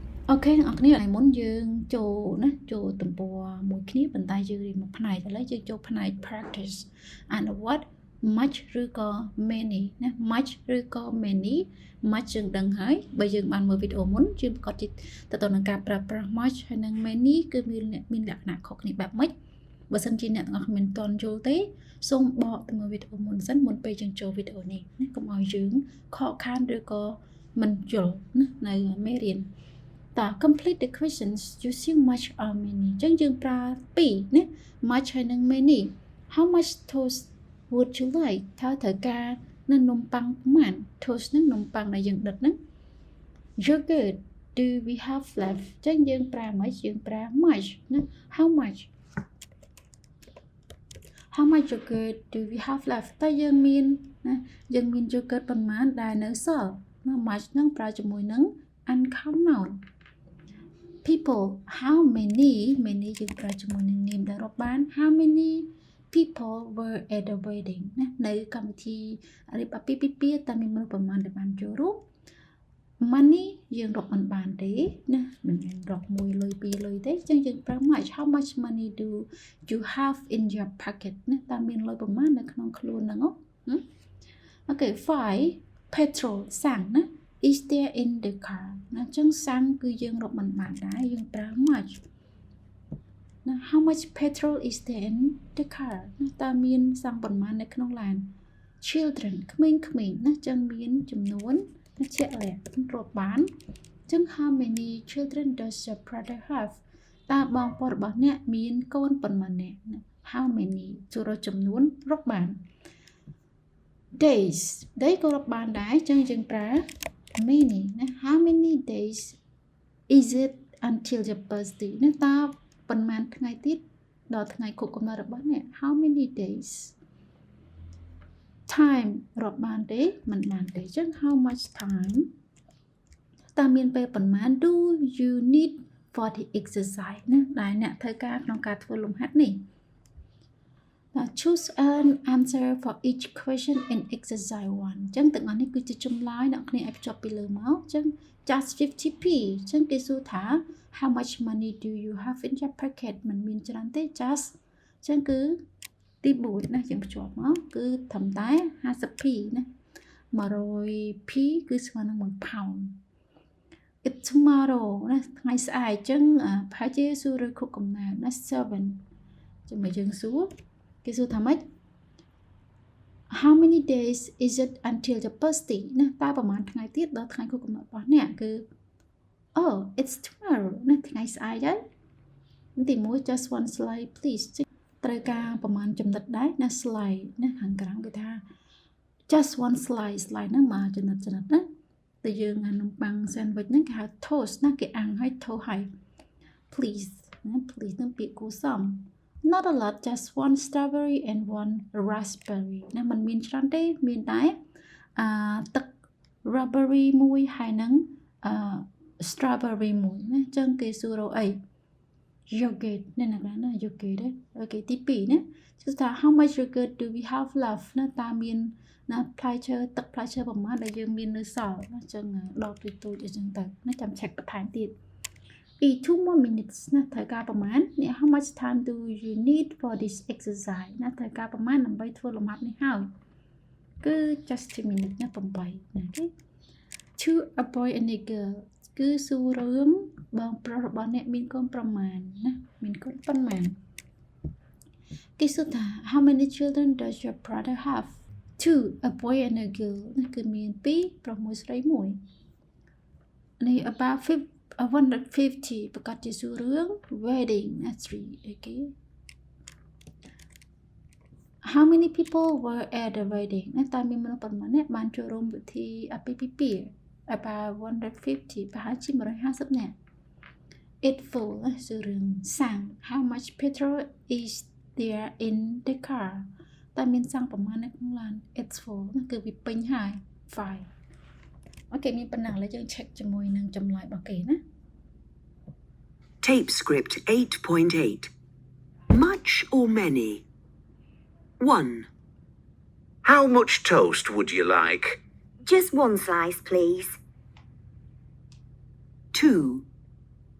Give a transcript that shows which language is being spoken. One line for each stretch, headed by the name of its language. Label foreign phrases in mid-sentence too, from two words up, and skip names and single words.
Khmer: Ok អ្នកនរគ្នាឥឡូវមុនយើងចូលណាចូលទំព័រមួយគ្នាប៉ុន្តែយើងរៀនមួយផ្នែកឥឡូវយើងចូលផ្នែក
English: practice and what much
Khmer: ឬក៏ many ណា much ឬក៏
English: many much
Khmer: យើងដឹងហើយបើ យើងបានមើលវីដេអូមុនយើងប្រកាសជាទៅនឹងការប្រើប្រាស់ much ហើយនិង many គឺមានលក្ខណៈខុសគ្នាបែបម៉េចបើសិនជាអ្នកទាំងអស់គ្នា មិនទាន់យល់ទេសូមបកទៅមើលវីដេអូមុនសិនមុនពេលយើងចូលវីដេអូនេះណាកុំឲ្យយើងខកខានឬក៏មិនយល់ណានៅមេរៀនតើ
English: complete the questions using much or many
Khmer: អញ្ចឹងយើងប្រើពីរណា much ហើយនិង many
English: how much toast would you like
Khmer: តើត្រូវការនៅនំប៉័ងប៉ុន្មាន toast ហ្នឹងនំប៉័ងដែលយើងដុតហ្នឹង
English: yogurt do we have left
Khmer: អញ្ចឹងយើងប្រើមិនយើងប្រើ much ណា how
English: much yogurt do we have left
Khmer: តើយើងមានណាយើងមាន yogurt ប៉ុន្មានដែលនៅសល់ណា much ហ្នឹងប្រើជាមួយនឹង
English: uncount noun people how many
Khmer: យើងប្រើជាមួយនឹងនាមដែលរាប់បាន
English: how many people were at the wedding
Khmer: ណានៅកម្មវិធីរៀបអាពាហ៍ពិពាហ៍តើមានមនុស្សប្រមាណដែលបានចូលរួម money យើងរាប់មិនបានទេណាមិនមែនរាប់1លុយ2លុយទេអញ្ចឹងយើងប្រើ much
English: how much money do you have in your pocket
Khmer: ណាតើមានលុយប្រមាណនៅក្នុងខ្លួនហ្នឹងអូខេ 5 petrol សាំងណា
English: is there in the car
Khmer: ណាអញ្ចឹងសាំងគឺយើងរាប់មិនបានដែរយើងប្រើ much ណា
English: how much petrol is there in the car
Khmer: ណាតើមានសាំងប៉ុន្មាននៅក្នុងឡាន children ក្មេងៗណាអញ្ចឹងមានចំនួនជាក់លាក់រាប់បានអញ្ចឹង
English: how many children does your brother have
Khmer: តើបងប្អូនរបស់អ្នកមានកូនប៉ុន្មាននាក់
English: how many
Khmer: ចូលរកចំនួនរាប់បាន days ក៏រាប់បានដែរអញ្ចឹងយើងប្រើ many ណា
English: how many days is it until your birthday
Khmer: ណាតើប៉ុន្មានថ្ងៃទៀតដល់ថ្ងៃខួបកំណើតរបស់អ្នក
English: how many days time
Khmer: រាប់បានទេមិនបានទេអញ្ចឹង
English: how much time
Khmer: តើមានពេលប៉ុន្មាន
English: do you need for the exercise
Khmer: ណាដែលអ្នកត្រូវការក្នុងការធ្វើលំហាត់នេះ
English: choose an answer for each question in exercise 1
Khmer: អញ្ចឹងទាំងអស់នេះគឺជាចម្លើយអ្នកគ្នាឲ្យភ្ជាប់ពីលើមកអញ្ចឹង
English: just 50p
Khmer: អញ្ចឹងគេសួរថា
English: how much money do you have in your pocket
Khmer: មិនមានច្រើនទេ just អញ្ចឹងគឺទី4ណាយើងភ្ជាប់មកគឺត្រឹមតែ 50p ណា 100p គឺស្មើនឹង
English: 1 pound it's tomorrow
Khmer: ណាថ្ងៃស្អែកអញ្ចឹងប្រហែលជាសួរឬខុសកំណើតណា 7 ចាំមកយើងសួរគេសួរថាម៉េច
English: how many days is it until your birthday
Khmer: ណាតើប្រហែលថ្ងៃទៀតដល់ថ្ងៃខួប កំណើតរបស់អ្នកគឺ
English: oh it's tomorrow
Khmer: ណាថ្ងៃស្អែកហើយទី1
English: just one slide please
Khmer: ត្រូវការប្រហែលចំណិតដែរណា slide ណាខាងក្រោមគឺថា
English: just one slide
Khmer: ហ្នឹងមកចំណិតណាតែយើងអានំប៉័ង sandwich ហ្នឹងគេហៅ toast ណាគេអាំងឲ្យ toast ឲ្យ please ណា please នឹងពាក្យគួរសម
English: not a lot just one strawberry and one raspberry
Khmer: ណាมันមានច្រើនទេមានតែទឹក raspberry មួយហើយនឹងstrawberry មួយណាអញ្ចឹងគេសួររកអី yogurt ណាណា yogurt ទេអូ ខេទី2ណាគឺថា
English: how much yogurt do we have left
Khmer: ណាតើមានណាផ្លែឈើទឹកផ្លែឈើប្រមាណដែលយើងមាននៅសល់ណាអញ្ចឹងដក ទូចអញ្ចឹងទៅណាចាំ check បន្ថែមទៀត
English: 2 more minutes
Khmer: ណាត្រូវការប្រមាណនេះ
English: how much time do you need for this exercise
Khmer: ណាត្រូវការប្រមាណដើម្បីធ្វើលំហាត់នេះហើយគឺ
English: just 2 minutes
Khmer: ណា8ណាទេ
English: to a boy and a girl
Khmer: គឺសួររឿងបងប្រុសរបស់អ្នកមានកូនប្រមាណណាមានកូនប៉ុន្មានគេសួរថា
English: how many children does your brother have 2 a boy and a girl
Khmer: ណាគឺមាន2ប្រុសមួយស្រីមួយនេះ about 150ប្រកាសជាសួររឿង wedding ណា
English: 3 okay how many people were at the wedding
Khmer: ណាតើមាន មនុស្សប៉ុន្មានអ្នកបានចូលរួមពិធីអាពាហ៍ពិពាហ៍
English: about 150
Khmer: ប្រហែលជា150នាក់
English: it full
Khmer: ណាសួររឿងសាំង
English: how much petrol is there in the car
Khmer: តើមានសាំងប្រមាណនៅក្នុងឡាន
English: it's full
Khmer: ណាគឺវាពេញហើយ 5 អូខេមានប៉ុណ្ណឹងឥឡូវយើង check ជាមួយនឹងចម្លើយរបស់គេណា
English: Tape script 8.8 Much or many? 1. How much toast would you like? Just one slice, please. 2.